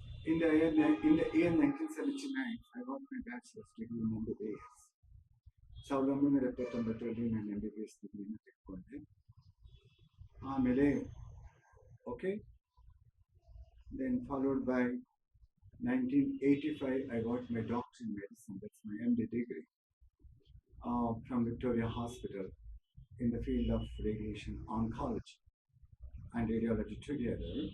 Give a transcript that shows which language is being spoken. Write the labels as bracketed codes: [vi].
[en] In the year 1979, I got my bachelor's degree in MBBS. [kn] 1979 ನಾನು MBBS ಡಿಗ್ರಿನ ತೆಗೆದುಕೊಂಡೆ. [en] ಆಮೇಲೆ then followed by 1985, I got my doctorate in medicine. That's my MD degree from Victoria Hospital in the field of radiation oncology and radiology together.